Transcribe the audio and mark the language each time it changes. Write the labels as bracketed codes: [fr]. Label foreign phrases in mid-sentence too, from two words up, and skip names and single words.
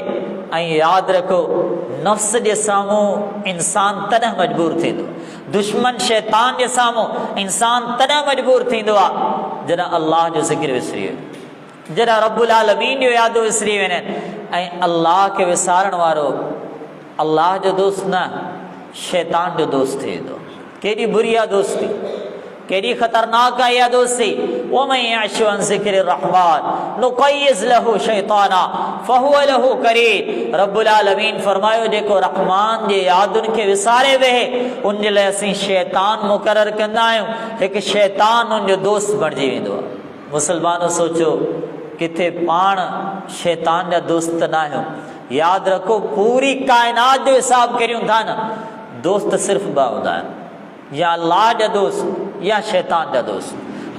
[sd] ऐं यादि रखो, नफ़्स जे साम्हूं इंसान तॾहिं मजबूर थींदो, दुश्मन शैतान जे साम्हूं इंसान तॾहिं मजबूर थींदो आहे जॾहिं अल्लाह जो ज़िक्र विसरी वञे, जॾहिं रब्बुल आलमीन जो यादो विसरी वञनि। ऐं अल्लाह खे विसारण वारो अल्लाह जो दोस्त न, शैतान जो दोस्त थी वेंदो। केॾी बुरी आहे दोस्ती, केॾी ख़तरनाक आहे इहा दोस्ती। [ar] ومن يعش عن ذكر الرحمن نقيض له شيطانا فهو له قرين. [sd] रब्बुल आलमीन फरमायो जेको रहमान जे यादुनि खे विसारे वेहे उन जे लाइ असीं शैतान मुक़ररु कंदा आहियूं, हिकु शैतान उन जो दोस्त बणिजी वेंदो आहे। मुसलमानो सोचो किथे पाण शैतान जा दोस्त न आहियूं। यादि रखो पूरी काइनात जो हिसाब करियूं था न, दोस्त सिर्फ़ ॿ हूंदा आहिनि, या अल्लाह जा दोस्त या शैतान जा दोस्त।